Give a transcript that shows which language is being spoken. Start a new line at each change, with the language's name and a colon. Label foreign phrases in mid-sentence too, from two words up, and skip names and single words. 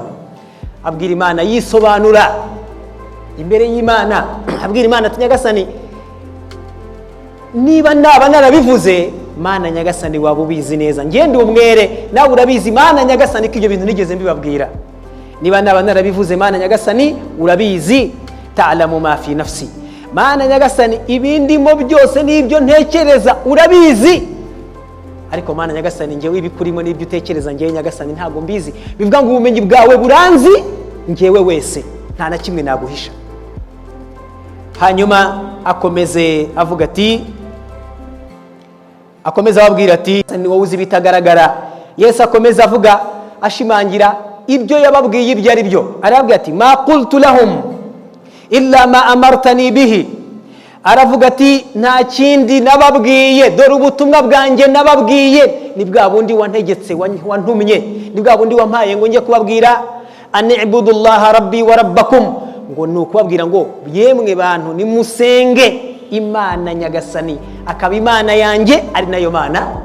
Kinyarwanda: Abwira Imana yisobanura imbere y'Imana, abwira Imana ati Nyagasani, niba naba narabivuze Mana Nyagasani waba ubizi neza, ngende umwere nawe urabizi Mana Nyagasani ko ibyo bintu nigeze mbibabwira. Niba naba narabivuze Mana Nyagasani urabizi,
Arabic: تعلم ما في نفسي.
Kinyarwanda: Mana Nyagasani ibindimo byose n'ibyo ntekereza urabizi, ariko Mana Nyagasani ngewe ibikurimo n'ibyo utekereza ngewe Nyagasani ntago mbizi. Bivuga ngo ubumenyi bwawe buranzi ngewe wese, nta na kimwe naguhisha. Hanyuma akomeze avuga ati, akomeza ababwira ati ni wowe uzi bitagaragara. Yesu akomeza avuga ashimangira ibyo yababwiye ibyo ari byo. Arabwira ati
Arabic: ما قلت لهم إلا ما أمرتني به.
Kinyarwanda: Aravuga ati nta kindi nababwiye, dore ubutumwa bwanjye nababwiye ni bwa bundi wantegetse wantumye, ni bwa bundi wampaye ngo nje kubabwira
Arabic: أن اعبدوا الله ربي وربكم,
Kinyarwanda: ngo nukubabwira ngo yemwe bantu nimusenge Imana Nyagasani akaba Imana yanjye ari nayo Mana.